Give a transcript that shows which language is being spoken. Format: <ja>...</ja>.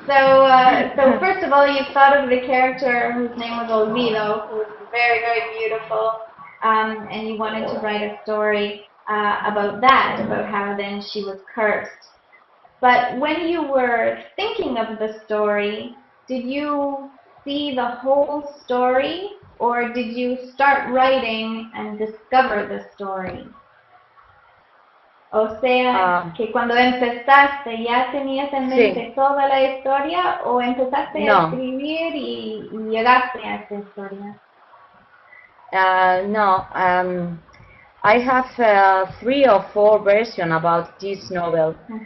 <en>So first of all, you thought of the character whose name was Olvido, who was very, very beautiful, and you wanted to write a story about that, about how then she was cursed. But when you were thinking of the story, did you see the whole story, or did you start writing and discover the story?</en> <es>O sea, que cuando empezaste ya tenías en mente Sí. toda la historia o empezaste a No. escribir y llegaste a esa historia. No.</es> <en>I have 3 or 4 versions about this novel.</en>